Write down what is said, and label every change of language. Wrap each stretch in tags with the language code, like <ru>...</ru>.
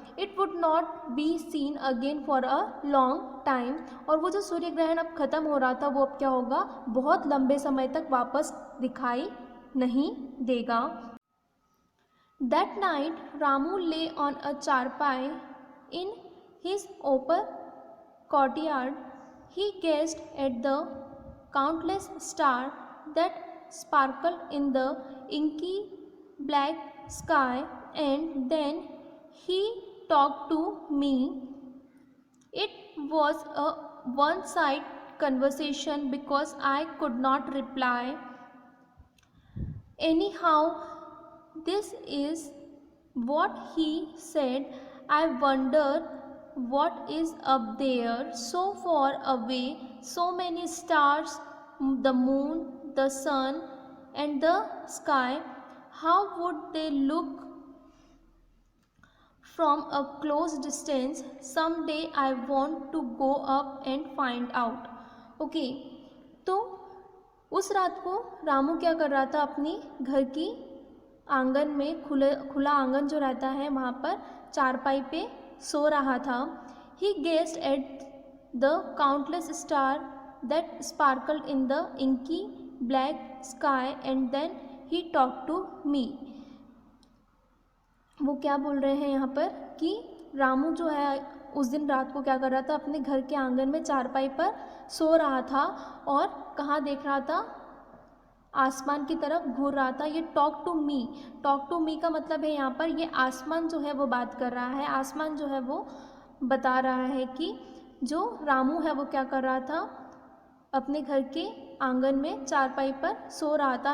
<en>it would not be seen again for a long time,</en> <hi>और वो जो सूर्य ग्रहण अब ख़त्म हो रहा था वो अब क्या होगा, बहुत लंबे समय तक वापस दिखाई नहीं देगा।</hi> <en>That night Ramu lay on a charpai in his open courtyard. He gazed at the countless stars that sparkled in the inky black sky, and then he talked to me. It was a one-sided conversation because I could not reply. Anyhow, this is what he said. I wonder what is up there, so far away, so many stars, the moon, the sun, and the sky. How would they look from a close distance? Someday I want to go up and find out.</en> <hi>Okay, तो उस रात को रामू क्या कर रहा था, अपनी घर की आंगन में, खुला आंगन जो रहता है वहाँ पर चारपाई पे सो रहा था।</hi> <en>He gazed at the countless stars that sparkled in the inky black sky, and then he talked to me.</en> <hi>वो क्या बोल रहे हैं यहाँ पर कि रामू जो है उस दिन रात को क्या कर रहा था, अपने घर के आंगन में चारपाई पर सो रहा था और कहाँ देख रहा था, आसमान की तरफ घूर रहा था। ये</hi> <en>talk to me</en> <hi>का मतलब है यहाँ पर ये आसमान जो है वो बात कर रहा है, आसमान जो है वो बता रहा है कि जो रामू है वो क्या कर रहा था, अपने घर के आंगन में चारपाई पर सो रहा था।</hi>